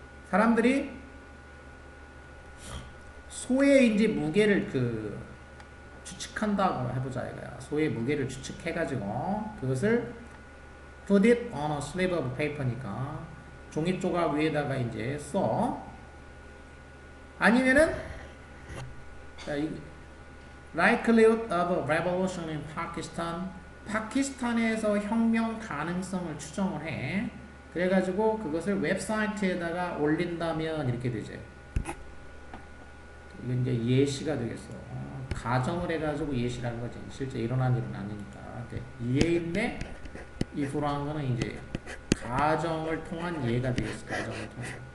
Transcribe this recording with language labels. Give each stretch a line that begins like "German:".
Korean: 사람들이 소의 이제 무게를 그 추측한다고 해보자 이거야. 소의 무게를 추측해가지고 그것을
English: put it on a slip of paper
Korean: 니까 종이 조각 위에다가 이제 써. 아니면은
English: likelihood of a revolution in Pakistan.
Korean: 파키스탄에서 혁명 가능성을 추정을 해. 그래가지고 그것을 웹사이트에다가 올린다면 이렇게 되지. 이건 이제 예시가 되겠어. 가정을 해가지고 예시라는 거지. 실제 일어난 일은 아니니까. 예인데 이 불안한 거는 이제 가정을 통한 예가 되겠어. 가정을 통한.